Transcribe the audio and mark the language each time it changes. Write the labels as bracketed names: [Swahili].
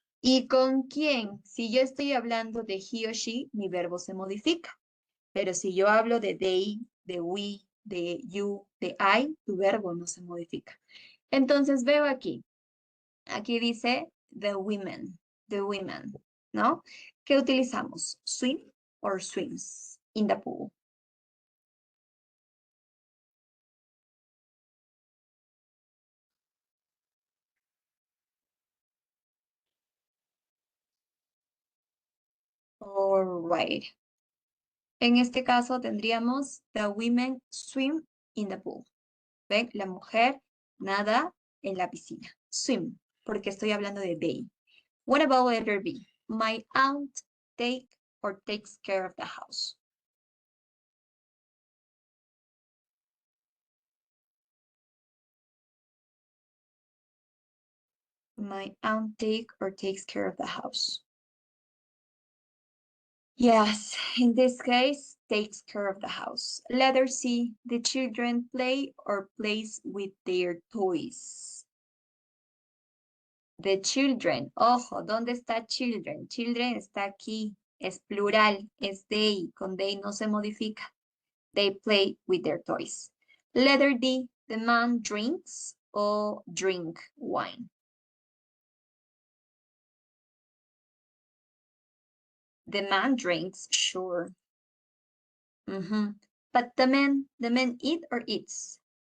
[Spanish] ¿Y con quién? Si yo estoy hablando de he o she, mi verbo se modifica. Pero si yo hablo de they, de we, de you, de I, tu verbo no se modifica. Entonces veo aquí dice the women, ¿no? ¿Qué utilizamos? [English] Swim or swims in the pool. All right. [Spanish] En este caso tendríamos [English] the women swim in the pool. ¿Ven? [Spanish] La mujer nada en la piscina. Swim, porque estoy hablando de they. [English] What about letter B? My aunt take or takes care of the house. My aunt take or takes care of the house. Yes, in this case, takes care of the house. Letter C, the children play or plays with their toys. [Spanish] The children, ojo, ¿dónde está children? Children está aquí, es plural, es they, con they no se modifica. [English] They play with their toys. Letter D, the man drinks or drink wine. The man drinks, sure. But the men eat or eats.